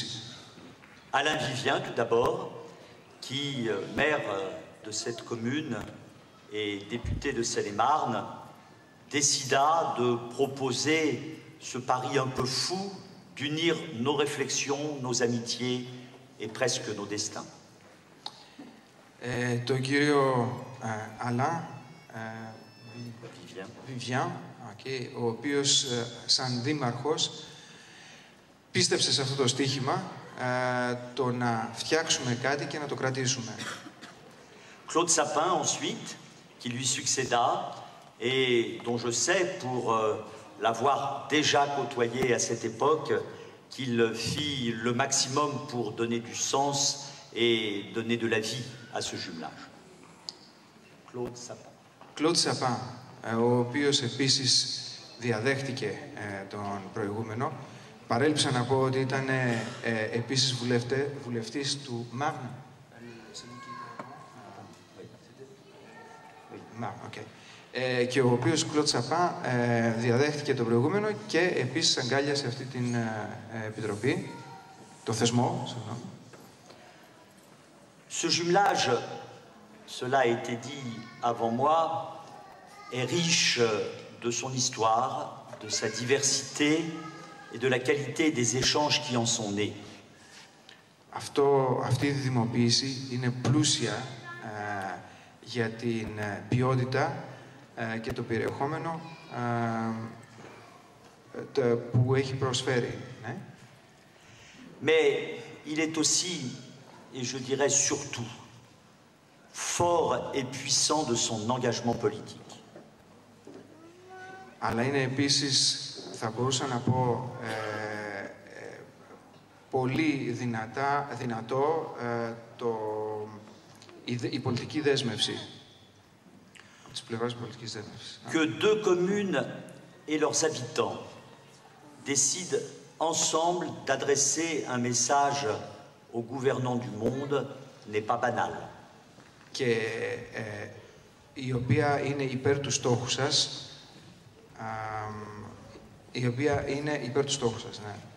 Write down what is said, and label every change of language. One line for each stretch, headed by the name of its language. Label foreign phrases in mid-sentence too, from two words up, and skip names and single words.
French: Alain Vivien, tout d'abord, qui, maire de cette commune et député de Seine-et-Marne, décida de proposer ce pari un peu fou d'unir nos réflexions, nos amitiés et presque nos destins.
Greek: Τον κύριο Alain Vivien, ο οποίος σαν δήμαρχος πίστεψε σε αυτό το στοίχημα, το να φτιάξουμε κάτι και να το κρατήσουμε.
French: Claude Sapin, ensuite, qui lui succéda, et dont je sais, pour l'avoir déjà côtoyé à cette époque, qu'il fit le maximum pour donner du sens et donner de la vie à ce jumelage.
Greek: Claude Sapin. Claude Sapin, ο οποίος επίσης διαδέχτηκε τον προηγούμενο. Παρέλειψα να πω ότι ήταν επίσης βουλευτής του Μάγνα. Και ο οποίος Claude Sapin διαδέχτηκε τον προηγούμενο και επίσης αγκάλιασε αυτή την επιτροπή, το θεσμό.
French: Ce jumelage, cela a été dit avant moi, est riche de son histoire, de sa diversité et de la qualité des échanges qui en sont nés.
Greek: Αυτή η δημοποίηση είναι πλούσια για την ποιότητα και το περιεχόμενο που έχει προσφέρει. Ναι.
French: Mais il est aussi, et je dirais surtout, fort et puissant de son engagement politique.
Greek: Αλλά είναι επίσης, θα μπορούσα να πω, πολύ δυνατό η πολιτική δέσμευση. Της πλευράς πολιτικής δέσμευσης.
French: Que deux communes et leurs habitants décident ensemble d'adresser un message aux gouvernants du monde n'est pas banal.
Greek: Και η οποία είναι υπέρ του στόχου σας, ναι.